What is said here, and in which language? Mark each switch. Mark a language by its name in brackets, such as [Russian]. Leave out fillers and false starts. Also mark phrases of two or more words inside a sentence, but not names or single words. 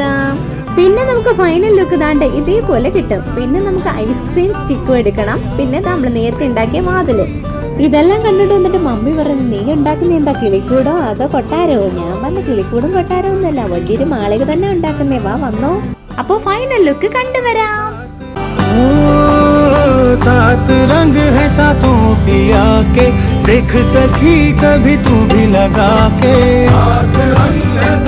[Malayalam] പിന്നെ നമുക്ക് [English] final look [Malayalam] ദാണ്ടെ ഇതേപോലെ കിട്ടും. പിന്നെ നമുക്ക് ഐസ്ക്രീം സ്റ്റിക്കും എടുക്കണം. പിന്നെ നമ്മൾ നേരത്തെ ഉണ്ടാക്കിയ വാതില്. ഇതെല്ലാം കണ്ടിട്ട് വന്നിട്ട് മമ്മി പറഞ്ഞു, നീ ഉണ്ടാക്കുന്ന എന്താ, കിളിക്കൂടോ അതോ കൊട്ടാരോ? ഞാൻ പറഞ്ഞ കിളിക്കൂടും കൊട്ടാരോ ഒന്നല്ല, വലിയൊരു മാളിക തന്നെ ഉണ്ടാക്കുന്നേ. വാ വന്നോ. അപ്പൊ [English] final look [Malayalam] കണ്ടുവരാം. [Hindi] सात रंग है सातों पिया के, देख सखी कभी तू भी लगा के।